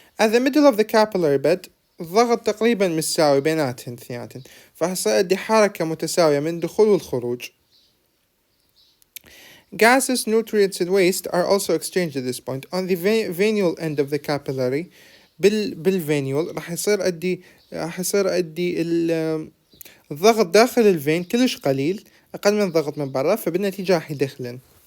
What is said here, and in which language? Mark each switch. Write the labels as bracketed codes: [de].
[en] At the middle of the capillary bed [ar] الضغط تقريبا متساوي بيناتهن اثنيناتهن، فراح يصير أدي حركة متساوية من الدخول والخروج. [en] Gases, nutrients and waste are also exchanged at this point. On the venial end of the capillary [ar] بالفينيول راح يصير أدي الضغط داخل الفين كلش قليل، أقل من الضغط من برا، فبالنتيجة راح يدخلن.